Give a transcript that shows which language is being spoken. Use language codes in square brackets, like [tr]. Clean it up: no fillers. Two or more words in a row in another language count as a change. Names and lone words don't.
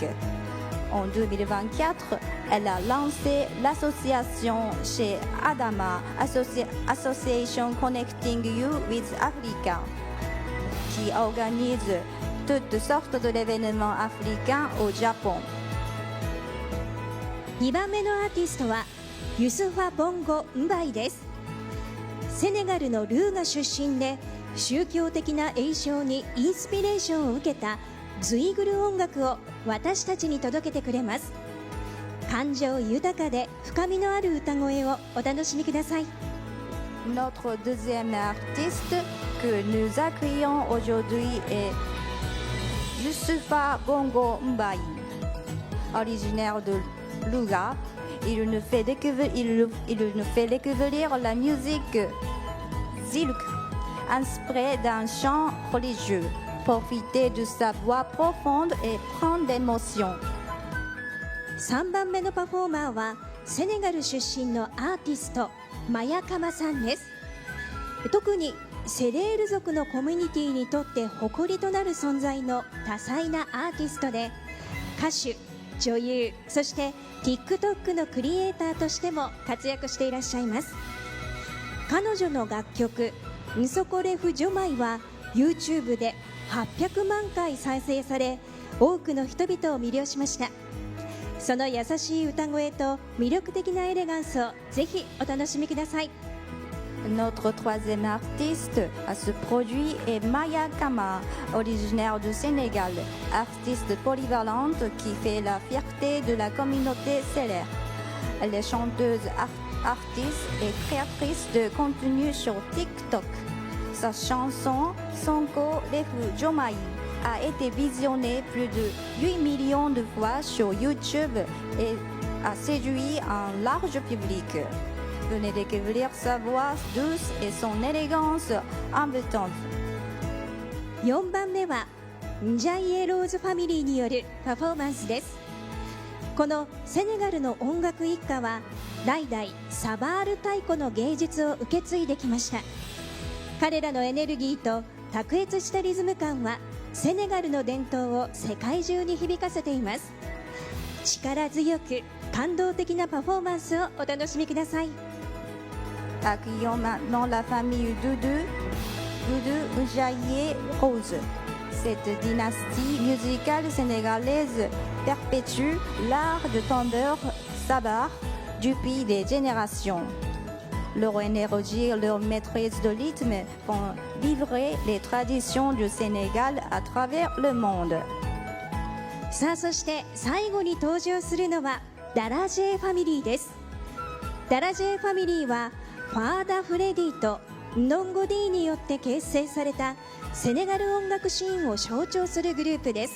[fr] En 2024, elle a lancé l'association chez Adama, Association Connecting You with Africa, qui organise toutes sortes d'événements africains au Japon. [ja] 2 番目のアーティストはユスファ・ボンゴ・ンバイです。セネガルのルーガ出身で宗教的な詠唱にインスピレーションを受けたズイグル音楽を私たちに届けてくれます。感情豊かで深みのある歌声をお楽しみください。 [fr] Notre deuxième artiste que nous accueillons aujourd'hui est Youssoufa Bongo Mbaye, originaire de Louga. Il nous fait découvrir la musique zilk, inspirée d'un chant religieux. Profitez de sa voix profonde et pleine d'émotion. [ja] 3 番目のパフォーマーはセネガル出身のアーティストマヤカマさんです。特にセレール族のコミュニティにとって誇りとなる存在の多彩なアーティストで、歌手、女優、そして TikTok のクリエイターとしても活躍していらっしゃいます。彼女の楽曲ンソコレフ・ジョマイは YouTube で800万回再生され、多くの人々を魅了しました。その優しい歌声と魅力的なエレガンスをぜひお楽しみください。 [fr] Notre troisième artiste à ce produit est Maya Kama, originaire du Sénégal, artiste polyvalente qui fait la fierté de la communauté sélère. Elle est chanteuse, artiste et créatrice de contenu sur TikTok. Sa chanson Sonko Refu Jomai a été visionnée plus de 8 millions de fois sur YouTube et a séduit un large public. Venez découvrir sa voix douce et son élégance envoûtante. [ja] 4 番目はンジャイエローズファミリーによるパフォーマンスです。このセネガルの音楽一家は代々サバール太鼓の芸術を受け継いできました。彼らのエネルギーと卓越したリズム感はセネガルの伝統を世界中に響かせています。力強く感動的なパフォーマンスをお楽しみください。 [fr] Accueillons maintenant la famille Doudou Njaye Rose. Cette dynastie musicale sénégalaise perpétue l'art de tambour sabar depuis des générations. Leur énergie et leur maîtrise de rythme font vibrer les traditions du Sénégal à travers le monde. [ja] さあ、そして最後に登場するのはダラジェファミリーです。ダラジェファミリーはファーダ・フレディとノンゴディによって結成されたセネガル音楽シーンを象徴するグループです。